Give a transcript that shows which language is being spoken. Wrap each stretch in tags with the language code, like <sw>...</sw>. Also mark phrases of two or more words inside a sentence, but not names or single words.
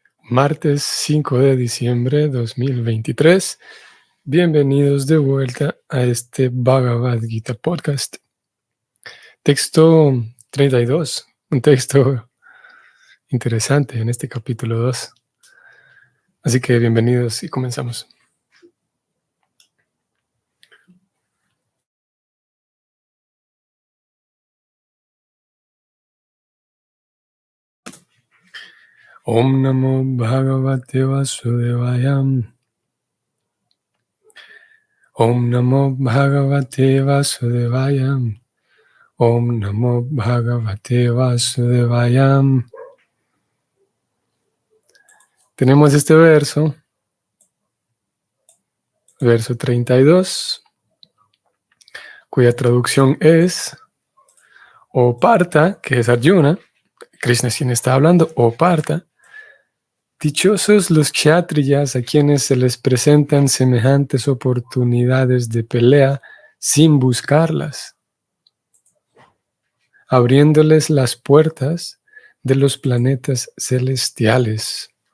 <es>Martes 5 de diciembre 2023. Bienvenidos de vuelta a este Bhagavad Gita Podcast. Texto 32, un texto interesante en este capítulo 2. Así que bienvenidos y comenzamos.</es> <sa>Om Namo Bhagavate Vasudevaya. Om Namo Bhagavate Vasudevaya. Om Namo Bhagavate Vasudevaya.</sa> <es>Tenemos este verso 32, cuya traducción es: O Partha, que es Arjuna, Krishna es quien está hablando, O Partha, dichosos los kshatriyas a quienes se les presentan semejantes oportunidades de pelea sin buscarlas, abriéndoles las puertas de los planetas celestiales.</es>